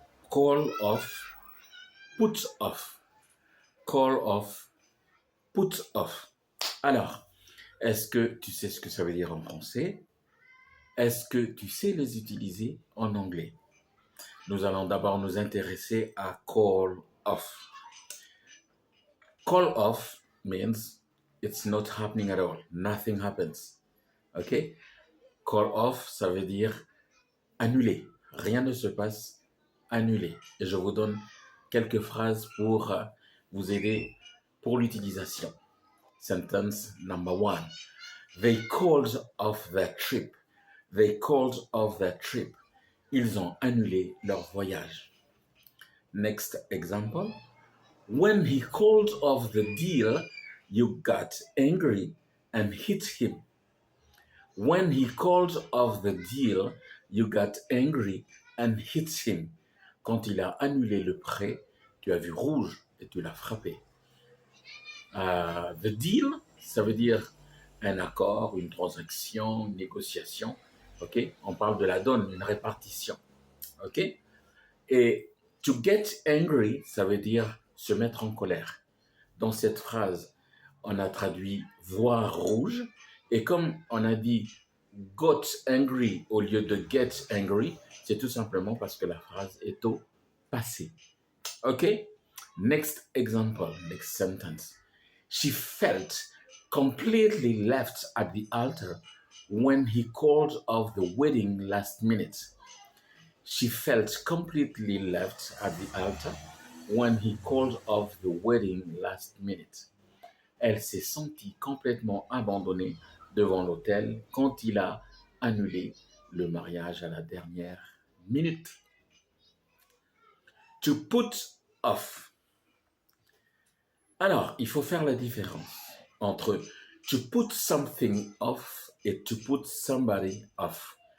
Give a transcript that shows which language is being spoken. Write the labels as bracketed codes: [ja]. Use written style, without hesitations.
[en] Call off, put off. Call off, put off. [fr] Alors, est-ce que tu sais ce que ça veut dire en français? Est-ce que tu sais les utiliser en anglais? Nous allons d'abord nous intéresser à call off. [en] Call off means it's not happening at all. Nothing happens. OK? [fr] Call off, ça veut dire annuler. Rien ne se passe, annuler. Et je vous donne quelques phrases pour vous aider pour l'utilisation. [en] Sentence number one. They called off their trip. They called off their trip. [fr] Ils ont annulé leur voyage. [en] Next example. When he called off the deal, you got angry and hit him. When he called off the deal, you got angry and hit him. [fr] Quand il a annulé le prêt, tu as vu rouge et tu l'as frappé. The deal, ça veut dire un accord, une transaction, une négociation. Ok? On parle de la donne, une répartition. Ok? Et [en] to get angry, [fr] ça veut dire se mettre en colère. Dans cette phrase, on a traduit voir rouge. Et comme on a dit got angry au lieu de get angry, c'est tout simplement parce que la phrase est au passé. OK? [en] Next example, next sentence. She felt completely left at the altar when he called off the wedding last minute. She felt completely left at the altar when he called off the wedding last minute. [fr] Elle s'est sentie complètement abandonnée devant l'autel quand il a annulé le mariage à la dernière minute. [en] To put off. [fr] Alors, il faut faire la différence entre to put something off et to put somebody off.